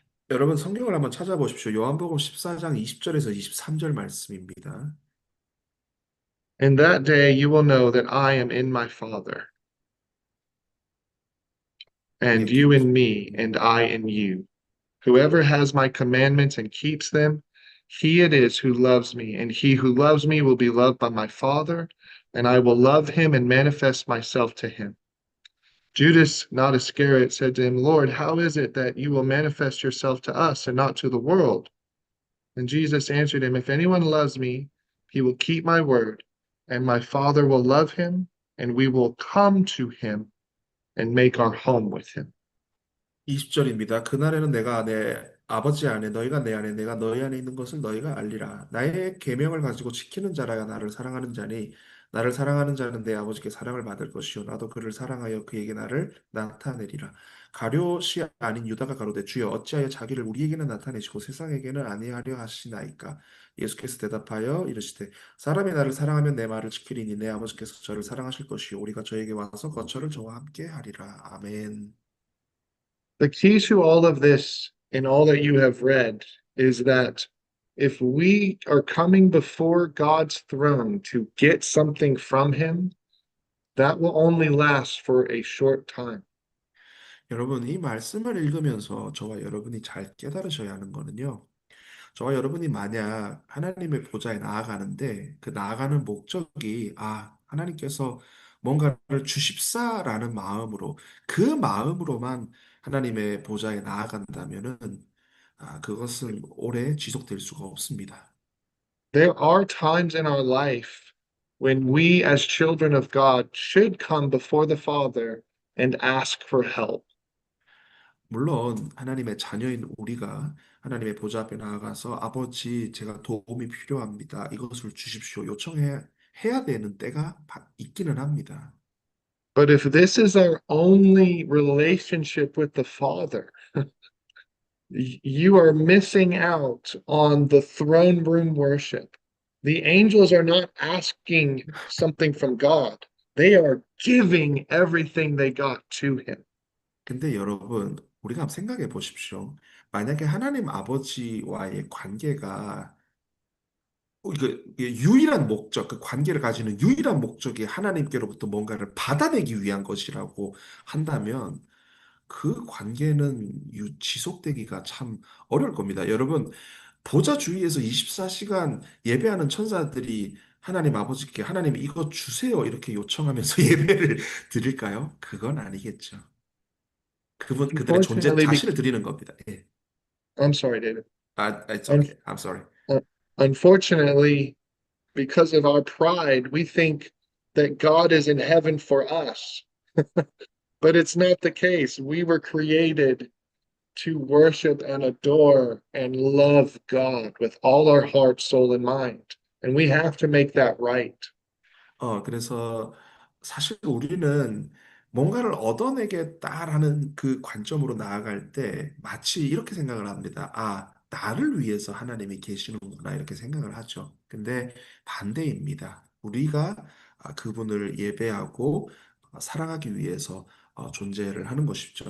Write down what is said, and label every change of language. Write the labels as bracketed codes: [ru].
[ko] 여러분 성경을 한번 찾아보십시오. 요한복음 14장 20절에서 23절 말씀입니다. [en] In that day you will know that I am in my Father, and Thank you in me, and I in you. Whoever has my commandments and keeps them, he it is who loves me, and he who loves me will be loved by my Father, and I will love him and manifest myself to him. Judas, not Iscariot, said to him, Lord, how is it that you will manifest yourself to us and not to the world? And Jesus answered him, If anyone loves me, he will keep my word, and my Father will love him, and we will come to him and make our home with him. [ko] 20절입니다. 그날에는 내가 내 아버지 안에 너희가 내 안에 내가 너희 안에 있는 것을 너희가 알리라. 나의 계명을 가지고 지키는 자라야 나를 사랑하는 자니 나를 사랑하는 자는 내 아버지께 사랑을 받을 것이요 나도 그를 사랑하여 그에게 나를 나타내리라. 가룟이 아닌 유다가 가로되 주여 어찌하여 자기를 우리에게는 나타내시고 세상에게는 아니하려 하시나이까. 예수께서 대답하여 이르시되 사람이 나를 사랑하면 내 말을 지키리니 내 아버지께서 저를 사랑하실 것이요 우리가 저에게 와서 거처를 저와 함께 하리라. 아멘. [en] The key to all of this and all that you have read is that if we are coming before God's throne to get something from him, that will only last for a short time. [ko] 여러분, 이 말씀을 읽으면서 저와 여러분이 잘 깨달으셔야 하는 거는요. 저와 여러분이 만약 하나님의 보좌에 나아가는데 그 나아가는 목적이 하나님께서 뭔가를 주십사라는 마음으로 그 마음으로만 하나님의 보좌에 나아간다면은 그것은 오래 지속될 수가 없습니다. [en] There are times in our life when we, as children of God, should come before the Father and ask for help. [ko] 물론 하나님의 자녀인 우리가 하나님의 보좌 앞에 나아가서 아버지 제가 도움이 필요합니다. 이것을 주십시오. 요청해 해야 되는 때가 있기는 합니다. [en] But if this is our only relationship with the Father, you are missing out on the throne room worship. The angels are not asking something from God, they are giving everything they got to Him. [ko] 근데 여러분, 우리가 한번 생각해 보십시오. 만약에 하나님 아버지와의 관계가 이게 유일한 목적, 그 관계를 가지는 유일한 목적이 하나님께로부터 뭔가를 받아내기 위한 것이라고 한다면 그 관계는 지속되기가 참 어려울 겁니다. 여러분, 보좌 주위에서 24시간 예배하는 천사들이 하나님 아버지께 하나님 이거 주세요 이렇게 요청하면서 예배를 드릴까요? 그건 아니겠죠. 그들의 존재 [en] Unfortunately, [ko] 자신을 드리는 겁니다. 예. [en] I'm sorry, David. It's Un- okay. I'm sorry. Unfortunately, because of our pride, we think that God is in heaven for us, but it's not the case. We were created to worship and adore and love God with all our heart, soul, and mind. And we have to make that right. [ko] 그래서 사실 우리는 뭔가를 얻어내겠다라는 그 관점으로 나아갈 때 마치 이렇게 생각을 합니다. 나를 위해서 하나님이 계시는구나 이렇게 생각을 하죠. 근데 반대입니다. 우리가 그분을 예배하고 사랑하기 위해서 존재를 하는 것이죠.